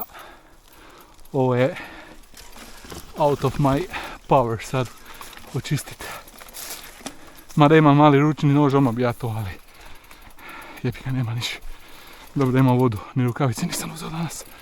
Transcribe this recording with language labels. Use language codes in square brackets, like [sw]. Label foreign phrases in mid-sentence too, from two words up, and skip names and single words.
[hr] Ovo je [en] out of my power [hr] sad očistiti. Mada imam mali ručni nož, odmah bi ja to, ali jebi ga, nema niš. Dobro da imam vodu, ni rukavice nisam uzeo danas.